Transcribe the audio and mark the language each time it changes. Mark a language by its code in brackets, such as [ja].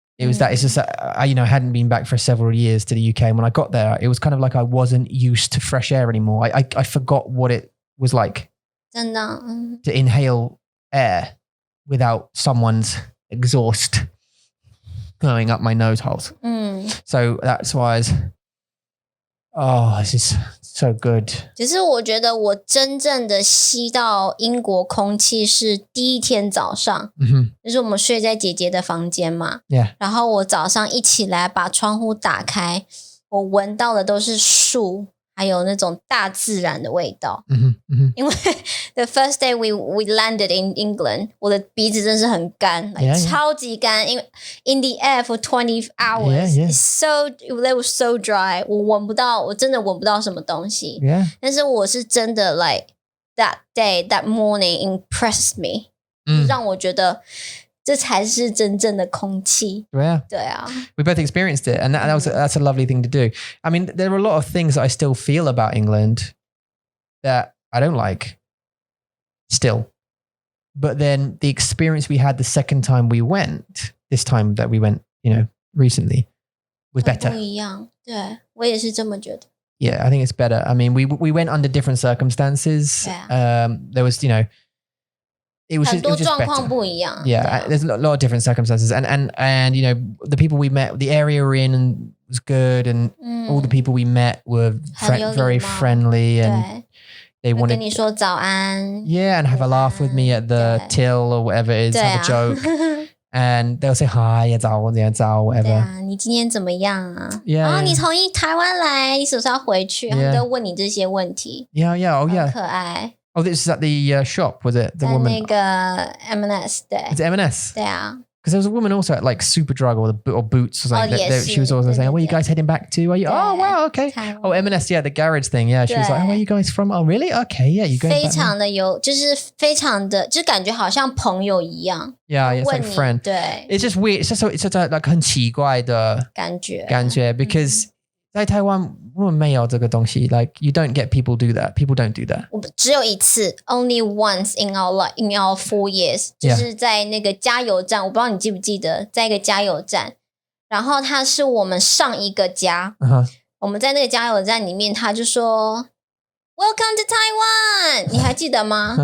[en] It was that it's just I hadn't been back for several years to the UK, and when I got there, it was kind of like I wasn't used to fresh air anymore. I forgot what it was like [zh] 真的 [en] to inhale air without someone's exhaust going up my nose holes. So that's why this is so good. [zh] 只是我觉得我真正的吸到英国空气是第一天早上，就是我们睡在姐姐的房间嘛， [en] Yeah. [zh] 然后我早上一起来把窗户打开，我闻到的都是树还有那种大自然的味道。因为 [en] the first day we landed in England， [zh] 我的鼻子真是很干，超级干，因为 [en] in the air for 20 hours， they were so dry， [zh] 我真的闻不到什么东西。但是我是真的 [en] like that day that morning impressed me， [zh] 让我觉得这才是真正的空气。对啊 [en] We both experienced it, and that's a lovely thing to do. I mean, there are a lot of things that I still feel about England that I don't like still. But then the experience we had the second time we went, this time that we went, recently, was better. [zh] 不一样，对，我也是这么觉得。 [en] Yeah, I think it's better. I mean, we went under different circumstances. There was, it was just better. Yeah, there's a lot of different circumstances, and the people we met, the area we're in was good, and all the people we met were very friendly, and they wanted [zh] 跟你说早安。 [en] Yeah, and have a laugh with me at the till or whatever it is, have a joke, and they'll say hi, [zh] 早 [en] whatever. [zh] 对啊，你今天怎么样啊？你从台湾来，你是不是要回去？他们都问你这些问题。 [en] Yeah, [zh] 很可爱。 [en] Oh, this is at the shop, was it? The woman? [zh] 在那个 M&S 对。 [en] Is it M&S? [zh] 对啊。 [en] Because there was a woman also at like Superdrug or Boots or something. She was also saying, "Where are you guys heading back to? Are you? Oh, wow, okay. Oh, M&S, yeah, the garage thing. Yeah, she was like, "Where are you guys from? Oh, really? Okay, yeah, you going back?" [zh] 非常的就是非常的，就感觉好像朋友一样。 [en] Yeah, it's like friend. [zh] 对。 [en] It's just weird. It's just like [zh] 很奇怪的感觉 [en] because [zh] 在台湾我们没有这个东西 [en] like you don't get people do that. People don't do that. [zh] 我只有一次 [en] only once in our 4 years [zh] 就是在那个加油站，我不知道你记不记得，在一个加油站，然后它是我们上一个家，我们在那个加油站里面，他就说 [en] Welcome to Taiwan， [zh] 你还记得吗？